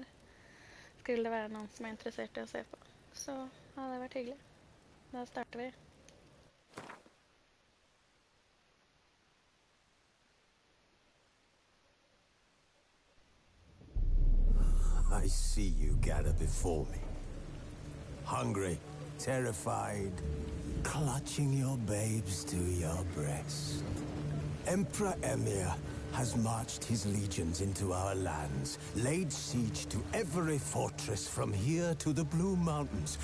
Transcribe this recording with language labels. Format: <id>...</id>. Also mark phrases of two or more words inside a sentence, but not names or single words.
<no>Skulle det være noen som er interessert i å se på, så hadde det vært hyggelig. Da starter vi.</no> <en>I see you gather before me. Hungry, terrified, clutching your babes to your breast. Emperor Emir has marched his legions into our lands, laid siege to every fortress from here to the Blue Mountains.</en>